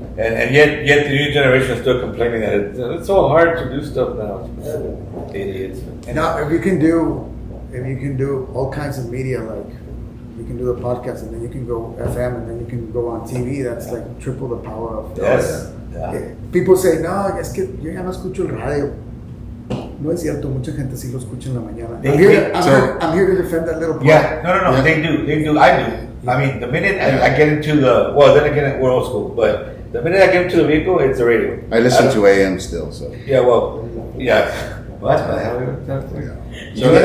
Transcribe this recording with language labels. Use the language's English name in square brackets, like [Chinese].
[English] And yet the new generation is still complaining that it's so hard to do stuff now. Idiots. And now, if you can do all kinds of media, like you can do the podcast, and then you can go FM, and then you can go on TV. That's like triple the power of. Yes. Yeah. People say, [Spanish] no, es que yo ya no escucho el radio. No es cierto, mucha gente sí lo escucha en la mañana. [English] I'm here to defend that little part. Yeah, no, Yeah. they do, I do. I mean, the minute I get into then again, we're old school, but the minute I get into the vehicle, it's the radio. I listen to AM still, so. Yeah, well, yeah. Well, that's bad. Yeah.